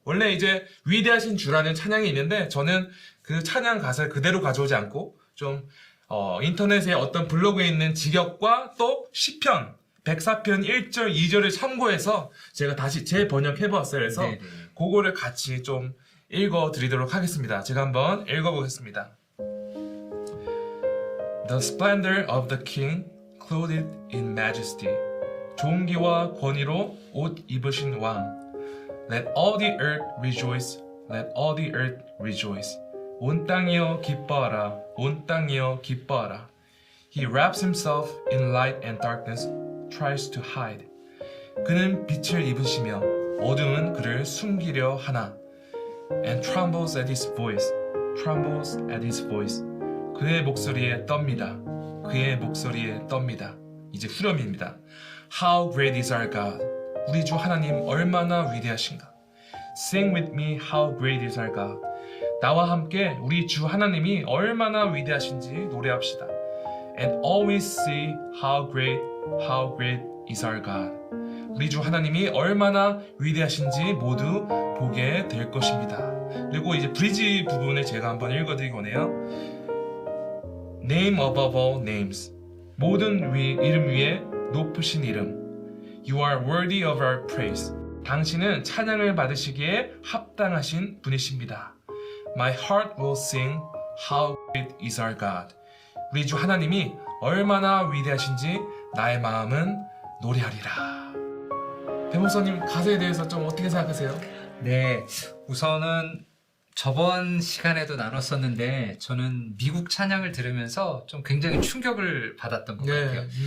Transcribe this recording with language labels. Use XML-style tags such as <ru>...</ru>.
<ko>원래 이제 위대하신 주라는 찬양이 있는데 저는 그 찬양 가사를 그대로 가져오지 않고 좀 인터넷에 어떤 블로그에 있는 직역과 또 시편 104편 1절 2절을 참고해서 제가 다시 재번역해 보았어요. 그래서 그거를 같이 좀 읽어 드리도록 하겠습니다. 제가 한번 읽어 보겠습니다.</ko> <en>The splendor of the king, clothed in majesty.</en> <ko>존귀와 권위로 옷 입으신 왕.</ko> <en>Let all the earth rejoice. Let all the earth rejoice.</en> <ko>온 땅이여 기뻐하라. 온 땅이여 기뻐하라.</ko> <en>He wraps himself in light and darkness, tries to hide.</en> <ko>그는 빛을 입으시며 어둠은 그를 숨기려 하나.</ko> <en>And trembles at his voice. Trembles at his voice.</en> <ko>그의 목소리에 떱니다. 그의 목소리에 떱니다. 이제 후렴입니다.</ko> <en>How great is our God.</en> <ko>우리 주 하나님 얼마나 위대하신가.</ko> <en>Sing with me how great is our God.</en> <ko>나와 함께 우리 주 하나님이 얼마나 위대하신지 노래합시다.</ko> <en>And always see how great is our God.</en> <ko>우리 주 하나님이 얼마나 위대하신지 모두 보게 될 것입니다. 그리고 이제 브리지 부분을 제가 한번 읽어드리기 원해요.</ko> <en>Name above all names.</en> <ko>모든 이름 위에 높으신 이름.</ko> <en>You are worthy of our praise.</en> <ko>당신은 찬양을 받으시기에 합당하신 분이십니다.</ko> <en>My heart will sing how great is our God.</en> <ko>우리 주 하나님이 얼마나 위대하신지 나의 마음은 노래하리라. 대목사님 가사에 대해서 좀 어떻게 생각하세요? 네, 우선은 저번 시간에도 나눴었는데 저는 미국 찬양을 들으면서 좀 굉장히 충격을 받았던 것 같아요.</ko>